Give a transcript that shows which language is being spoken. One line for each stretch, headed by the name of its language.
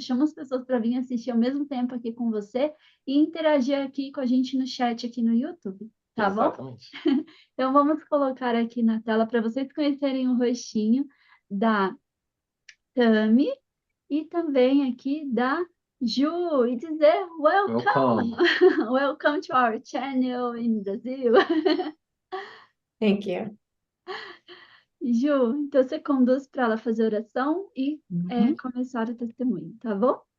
Portuguese: Chama as pessoas para vir assistir ao mesmo tempo aqui com você e interagir aqui com a gente no chat aqui no YouTube, tá bom? Exatamente. Então vamos colocar aqui na tela para vocês conhecerem o rostinho da Tami e também aqui da Ju e dizer
English: welcome, Welcome. welcome to our channel in Brazil. Thank you.
Portuguese: Ju, então você conduz para ela fazer oração e Uhum. começar o testemunho, tá bom?